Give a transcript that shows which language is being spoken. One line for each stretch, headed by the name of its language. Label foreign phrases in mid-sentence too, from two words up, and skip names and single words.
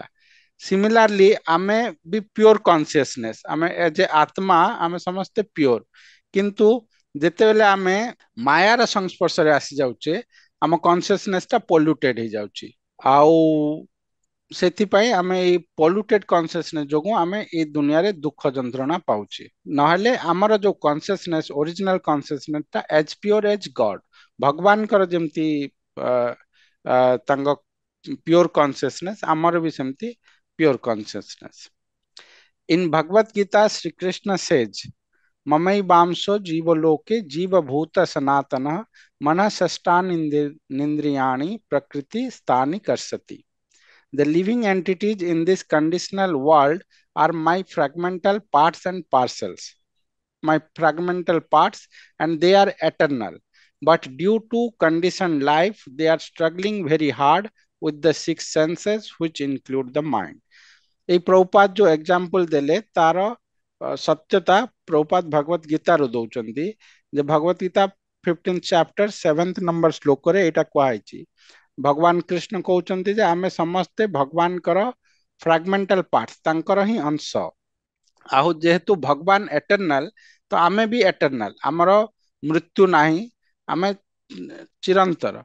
Odia: ସିମିଲାରଲି ଆମେ ବି
English: pure consciousness,
Odia: ଆମେ
English: as a
Odia: ଆତ୍ମା ଆମେ ସମସ୍ତେ ପିଓର, କିନ୍ତୁ ଯେତେବେଳେ ଆମେ ମାୟାର ସଂସ୍ପର୍ଶରେ ଆସି ଯାଉଛେ ଆମ କନସିୟସନେସ୍ ଟା ପଲ୍ୟୁଟେଡ୍ ହେଇଯାଉଛି, ଆଉ ସେଥିପାଇଁ ଆମେ ଏଇ
English: polluted consciousness
Odia: ଯୋଗୁଁ ଆମେ ଏଇ ଦୁନିଆରେ ଦୁଃଖ ଯନ୍ତ୍ରଣା ପାଉଛେ। ନହେଲେ ଆମର ଯୋଉ କନସିୟସନେସ୍,
English: original consciousness
Odia: ଟା
English: as pure as God,
Odia: ଭଗବାନଙ୍କର ଯେମିତି ତାଙ୍କ
English: pure consciousness,
Odia: ଆମର ବି ସେମିତି
English: pure consciousness. In Bhagavad Gita, Sri Krishna says,
Sanskrit: ममै वंशो जीव लोके जीव भूत सनातन मनःषष्ठान् इन्द्रियाणि प्रकृति स्थानि कर्षति.
English: The living entities in this conditional world are my fragmental parts and parcels, my fragmental parts, and they are eternal. But due to conditioned life, they are struggling very hard with the six senses, which include the mind.
Odia: এই ପ୍ରଭୁପାଦ ଯୋଉ ଏକ୍ସାମ୍ପଲ ଦେଲେ ତାର ସତ୍ୟତା ପ୍ରଭୁପାଦ ଭଗବତ ଗୀତାରୁ ଦଉଛନ୍ତି, ଯେ ଭଗବତ ଗୀତା 15th ଚାପ୍ଟର 7th ନମ୍ବର ଶ୍ଲୋକରେ ଏଇଟା କୁହାଯାଇଛି। ଭଗବାନ କୃଷ୍ଣ କହୁଛନ୍ତି ଯେ ଆମେ ସମସ୍ତେ ଭଗବାନଙ୍କର
English: fragmental part,
Odia: ତାଙ୍କର ହିଁ ଅଂଶ, ଆଉ ଯେହେତୁ ଭଗବାନ ଏଟର୍ନାଲ ତ ଆମେ ବି ଏଟର୍ନାଲ, ଆମର ମୃତ୍ୟୁ ନାହିଁ, ଆମେ ଚିରନ୍ତର।